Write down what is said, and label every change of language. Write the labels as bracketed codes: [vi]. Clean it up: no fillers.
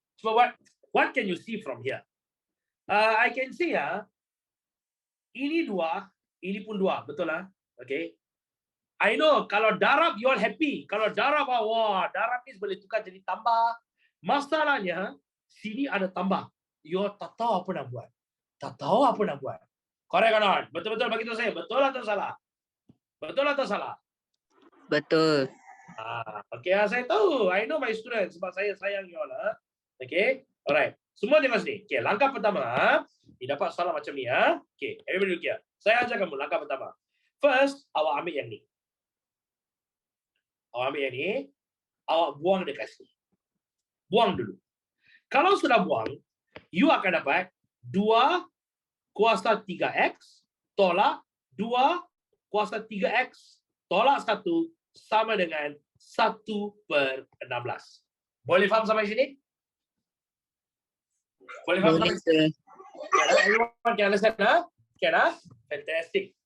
[en] So what can you see from here? I can see [ms] ini 2, ini pun 2, betul lah. [en] Okay. I know [ms] kalau darab [en] you all happy. [ms] Kalau darab wah, darab ni boleh tukar jadi tambah. Masalahnya sini ada tambah. [en] You all [ms] tak tahu apa nak buat. Tak tahu apa nak buat. [en] Correct or not? [ms] Betul-betul bagi tahu saya. Betul atau salah? Betul atau salah? Betul. [en] Okay, [ms] saya tahu. [en] I know my students [ms] sebab saya sayang [en] you all. Okay. Alright. [ms] Semua tengok sini. Okay, langkah pertama. Didapat soalan macam ni [en] Okay, everybody look here. [ms] Saya ajar kamu langkah pertama. First, awak ambil yang ni. Awak ambil yang ni. Awak buang dekat sini. Buang dulu. Kalau sudah buang, you akan dapat 2 kuasa 3X tolak 2 kuasa 3X tolak 1 sama dengan 1/16. Boleh faham sampai sini? Boleh faham sampai sini? [en] Everyone can understand, Fantastic.